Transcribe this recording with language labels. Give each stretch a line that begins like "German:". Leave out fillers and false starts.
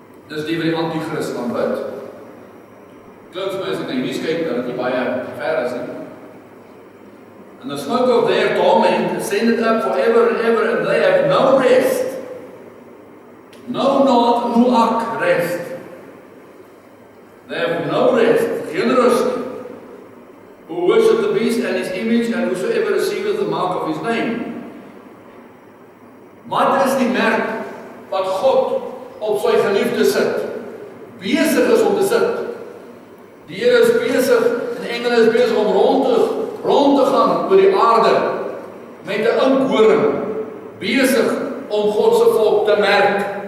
Afrikaans: Dis die wat die antichrist aanbid. Klink vir my as ek na hierdie kyk, dat dit nie baie ver is nie.
English: And the smoke of their torment ascended up forever and ever, and they have no rest. No rest. They have no rest.
Afrikaans: Geen rust.
English: Who worship the beast and his image, and whosoever receiveth the mark of his name.
Afrikaans: Wat is die merk wat God op sy geliefde sit? Besig is om te sit. Die Here is besig, en die engele is besig om rond te gaan oor die aarde met 'n inkhoring, besig om God se volk te merk.